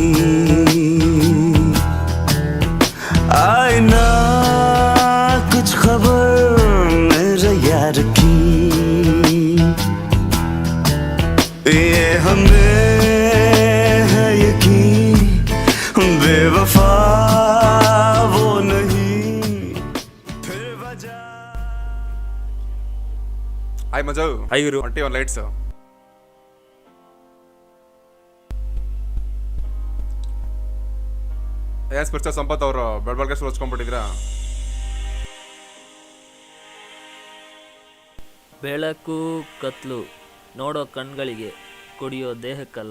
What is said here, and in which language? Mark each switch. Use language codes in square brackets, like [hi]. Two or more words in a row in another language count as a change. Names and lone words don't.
[hi] आए ना कुछ खबर मेरे यार की, ये हमें है यकीन बेवफा वो नहीं फिर वजह। [kn] ಹಾಯ್ ಮಜು. ಹಾಯ್ ಗುರು. ಹೊಂಟಿ ಒಂದು ಲೈಟ್ಸ್. ಏನ್ ಸ್ಪಿರಿಚುವಲ್ ಸಂಪತ್ ಅವರು ಬೆಳಬೆಳಗ್ಗೆ ಸುಳ್ಸ್ಕೊಂಡ್ಬಿಟ್ಟಿದ್ರಾ? ಬೆಳಕು ಕತ್ಲು ನೋಡೋ ಕಣ್ಗಳಿಗೆ, ಕುಡಿಯೋ ದೇಹಕ್ಕಲ್ಲ.